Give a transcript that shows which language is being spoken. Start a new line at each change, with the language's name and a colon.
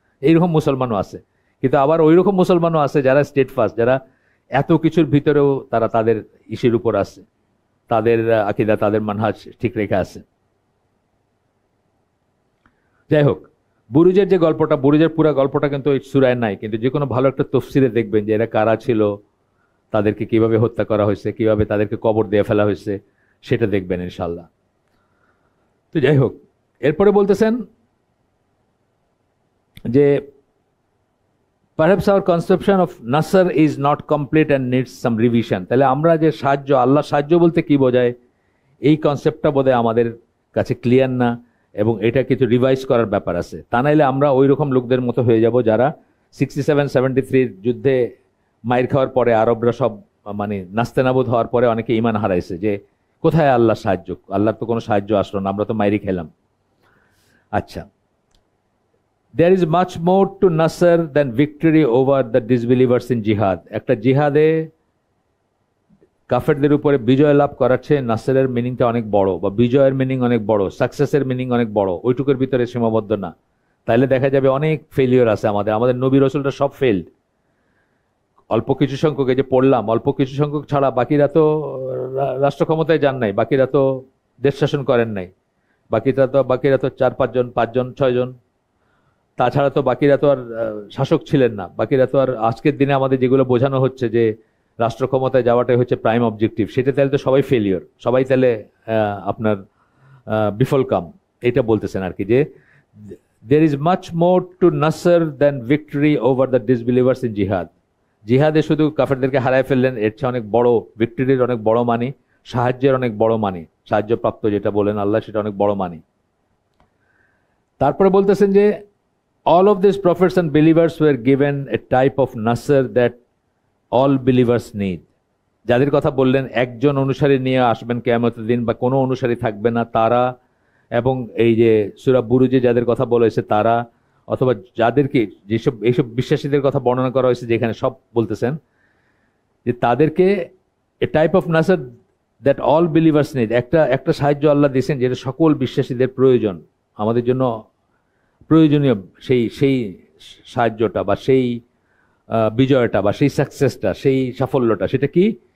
Bangla: এইরকম মুসলমানও আছে, কিন্তু আবার ওই রকম মুসলমানও আছে যারা স্টেট ফাস্ট, যারা এত কিছুর ভিতরেও তারা তাদের ইস্যুর উপর আছে, তাদের আকিদা, তাদের মানহাজ ঠিক রেখে আছে। যাই হোক, বুরুজের যে গল্পটা, বুরুজের পুরো গল্পটা কিন্তু এই সূরায় নাই, কিন্তু যে কোনো ভালো একটা তফসিরে দেখবেন যে এরা কারা ছিল, তাদেরকে কিভাবে হত্যা করা হয়েছে, কিভাবে তাদেরকে কবর দিয়ে ফেলা হয়েছে, সেটা দেখবেন ইনশাল্লাহ। তো যাই হোক, এরপরে বলতেছেন যে
English: perhaps our conception of nasr is not complete and needs some revision।
Bangla: তাহলে আমরা যে সাহায্য, আল্লাহ সাহায্য বলতে কি বোঝায়, এই কনসেপ্টটা বোধহয় আমাদের কাছে ক্লিয়ার না, এবং এটা কিছু রিভাইজ করার ব্যাপার আছে, তা নাইলে আমরা ওই রকম লোকদের মতো হয়ে যাব যারা 67-73 যুদ্ধে মাইর খাওয়ার পরে আরবরা সব মানে নাস্তেনাবুদ হওয়ার পরে অনেকে ইমান হারাইছে যে কোথায় আল্লাহর সাহায্য, আল্লাহর তো কোনো সাহায্য আসলো না, আমরা তো মাইরি খেলাম।
English: আচ্ছা, there is much more to Nasr than victory over the disbelievers in jihad.
Bangla: একটা জিহাদে কাফেরদের উপরে বিজয় লাভ করার চেয়ে নাসরের মিনিংটা অনেক বড়, বা বিজয়ের মিনিং অনেক বড়, সাকসেসের মিনিং অনেক বড়, ওইটুকুর ভিতরে সীমাবদ্ধ না। তাইলে দেখা যাবে অনেক ফেলিওর আছে আমাদের, আমাদের নবী রসুলটা সব ফেলড। অল্প কিছু সংখ্যক, এই যে পড়লাম, অল্প কিছু সংখ্যক ছাড়া বাকিরা তো রাষ্ট্র ক্ষমতায় যান নাই, বাকিরা তো দেশ শাসন করেন নাই, বাকিরা তো 4-5 জন, 5 জন 6 জন, তাছাড়া তো বাকিরা তো আর শাসক ছিলেন না। বাকিরা তো আর আজকের দিনে আমাদের যেগুলো বোঝানো হচ্ছে যে রাষ্ট্র ক্ষমতায় যাওয়াটাই হচ্ছে প্রাইম অবজেক্টিভ, সেটা তাহলে তো সবাই ফেলিওর, সবাই তাহলে আপনার বিফল কাম, এটা বলতেছেন আর কি, যে
English: there is much more to Nasr than victory over the disbelievers in jihad.
Bangla: জিহাদে শুধু কাফেরদেরকে হারায় ফেললেন, এর চেয়ে অনেক বড় ভিক্টরির অনেক বড় মানি, সাহায্যের অনেক বড় মানি, সাহায্যপ্রাপ্ত যেটা বলেন আল্লাহ, সেটা অনেক বড় মানি। তারপরে বলতেছেন যে
English: all of these prophets and believers were given a type of Nasr that all believers need.
Bangla: যাদের কথা বললেন একজন অনুসারী নিয়ে আসবেন কিয়ামতের দিন, বা কোনো অনুসারী থাকবে না তারা, এবং এই যে সূরা বুরুজে যাদের কথা বলা হয়েছে তারা, অথবা যাদেরকে যেসব এইসব বিশ্বাসীদের কথা বর্ণনা করা হয়েছে যেখানে সব বলতেছেন যে তাদেরকে
English: a type of নাসার that all believers need,
Bangla: একটা সাহায্য আল্লাহ দিয়েছেন যেটা সকল বিশ্বাসীদের প্রয়োজন, আমাদের জন্য প্রয়োজনীয় সেই সাহায্যটা বা সেই বিজয়টা বা সেই সাকসেসটা, সেই সাফল্যটা, সেটা কি?